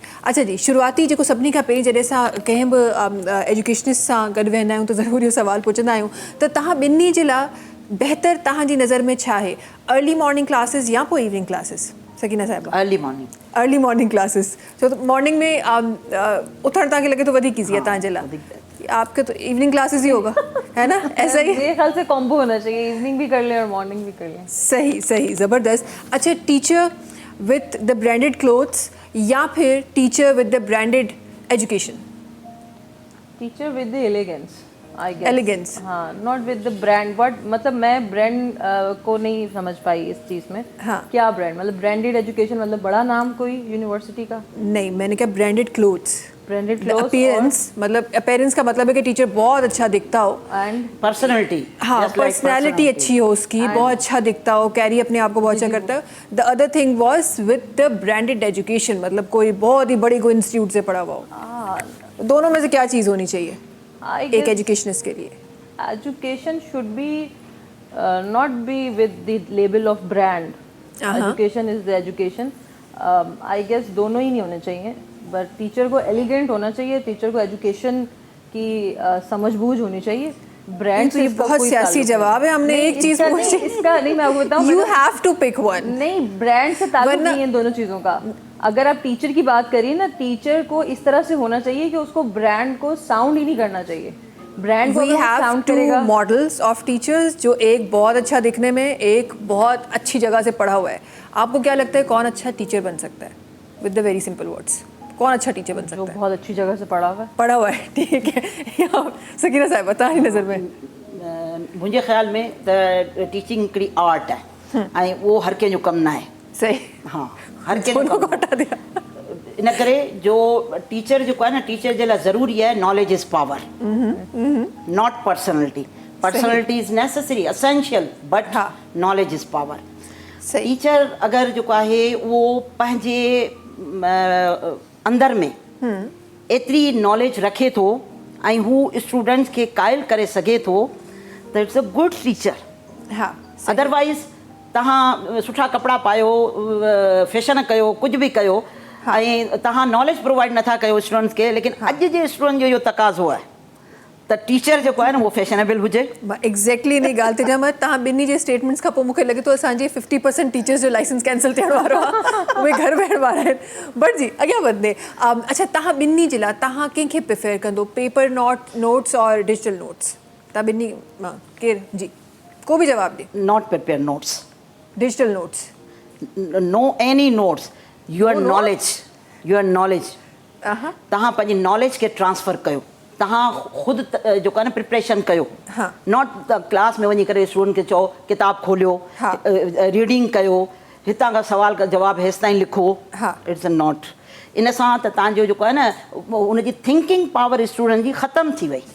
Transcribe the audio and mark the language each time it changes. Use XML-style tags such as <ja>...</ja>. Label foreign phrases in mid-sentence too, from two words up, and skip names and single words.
<sd>अच्छा जी, शुरूआती जेको सभिनी खां पहिरीं जॾहिं असां कंहिं बि एजुकेशनिस्ट सां गॾु वेहंदा आहियूं त ज़रूरु इहो सवालु पुछंदा आहियूं त तव्हां ॿिन्ही जे लाइ बहितर तव्हांजी नज़र में छा आहे?</sd> <en>early morning classes</en> <sd>या पोइ</sd> <en>evening classes?</en> <sd>सकीना साहिबा?</sd> <en>early morning classes.</en> <sd>छो त मॉर्निंग में उथणु तव्हांखे लॻे थो वधीक ईज़ी आहे तव्हांजे लाइ।</sd> <hi>आपके तो</hi> <en>evening classes</en> <hi>ही होगा, है ना? ऐसा ही मेरे ख्याल से कॉम्बो होना चाहिए, इवनिंग भी कर लें और मॉर्निंग भी कर लें। सही सही, ज़बरदस्त।</hi> <en>अच्छा, teacher with the branded clothes</en> <hi>या फिर</hi> <en>teacher with the branded education? teacher with the elegance, I guess. एलिगेंस, हाँ, not with the brand.</en> <hi>बट मतलब मैं ब्रांड को नहीं समझ पाई इस चीज़ में। हाँ, क्या ब्रांड? मतलब</hi> <en>branded education</en> <hi>मतलब बड़ा नाम कोई यूनिवर्सिटी का? नहीं, मैंने कहा</hi> <en>branded clothes. branded clothes,</en> <hi>अपीयरेंस, मतलब अपीयरेंस का मतलब है कि टीचर बहुत अच्छा दिखता हो एंड पर्सनैलिटी। हाँ, पर्सनैलिटी अच्छी हो उसकी, बहुत अच्छा दिखता हो, कैरी अपने आप को बहुत अच्छा करता है।</hi> <en>the other thing was with the branded education,</en> <hi>मतलब कोई बहुत ही बड़ी कोई इंस्टीट्यूट से पढ़ा हुआ हो। दोनों में से क्या चीज़ होनी चाहिए एक एजुकेशनिस्ट के लिए?</hi> <en>education should be not be with the label of brand. education is the education. I guess</en> <hi>दोनों ही नहीं होने चाहिए, बट टीचर को एलिगेंट होना चाहिए, टीचर को एजुकेशन की समझ बूझ होनी चाहिए। ब्रांड तो ये बहुत सियासी जवाब है। हमने एक चीज़ पूछी, इसका नहीं, मैं आपको बताऊं,</hi> <en>you have to pick one.</en> <hi>नहीं, ब्रांड से ताल्लुक नहीं है दोनों चीज़ों का। अगर आप टीचर की बात करिए ना, टीचर को इस तरह से होना चाहिए कि उसको ब्रांड को साउंड ही नहीं करना चाहिए। ब्रांड को साउंड करेगा।</hi> <en>models of teachers,</en> <hi>जो एक बहुत अच्छा दिखने में, एक बहुत अच्छी जगह से पढ़ा हुआ है। आपको क्या लगता है कौन अच्छा टीचर बन सकता है?</hi> <en>with the very simple words.</en> <hi>कौन अच्छा टीचर बन सकता जो है? बहुत अच्छी जगह से पढ़ा हुआ है. पढ़ा हुआ है, ठीक है.</hi> <sd>सकीना साहिबा तव्हांजी नज़र में? मुंहिंजे ख़्याल में त टीचिंग हिकिड़ी आर्ट आहे ऐं उहो हर कंहिंजो कमु न आहे. सही. हा, हर कंहिंजो</sd> <hi>दोनों को</hi> <sd>कमु</sd> <hi>हटा दिया.</hi> <sd>इन करे जो टीचर जेको आहे न, टीचर जे लाइ ज़रूरी आहे</sd> <en>knowledge is power, not personality. personality is necessary, essential, but</en> <sd>हा.</sd> <en>knowledge is power.</en> <sd>सही. टीचर अगरि जेको आहे उहो पंहिंजे अंदर में एतिरी नॉलेज रखे थो ऐं हू स्टूडेंट्स खे क़ाइल करे सघे थो त</sd> <en>it's a good teacher.</en> <sd>हाँ. अदरवाइज़ तव्हां सुठा कपिड़ा पायो, फैशन कयो, कुझु बि कयो ऐं तव्हां नॉलेज प्रोवाइड नथा कयो स्टूडेंट्स खे, लेकिन अॼु जे स्टूडेंट जो इहो तक़ाज़ो आहे त टीचर जेको आहे न उहो फैशनेबल हुजे. एग्जैक्टली इन ॻाल्हि ते ॼाण तव्हां ॿिन्ही जे स्टेटमेंट्स खां पोइ मूंखे लॻे थो असांजे 50% टीचर्स जो लाइसेंस कैंसिल थियण वारो आहे, उहे घर वेहण वारा आहिनि. बट जी अॻियां वधंदे, अच्छा तव्हां ॿिन्ही जे लाइ तव्हां कंहिंखे प्रिफेयर कंदो,</sd> <en>paper notes और digital notes?</en> <sd>तव्हां ॿिन्ही मां केरु? जी को बि जवाबु ॾे.</sd> <en>not prepare notes. digital notes? no any notes. your knowledge</en> <sd>तव्हां पंहिंजी नॉलेज खे ट्रांसफर कयो. तव्हां ख़ुदि जेको आहे न प्रिपरेशन कयो. नॉट त क्लास में वञी करे स्टूडेंट खे चओ किताब खोलियो, रीडिंग कयो, हितां खां सवाल का जवाबु हेसि ताईं लिखो.</sd> <en>it's a not.</en> <sd>इन सां त तव्हांजो जेको आहे न उनजी थिंकिंग पावर स्टूडेंट जी ख़तमु थी वई.</sd>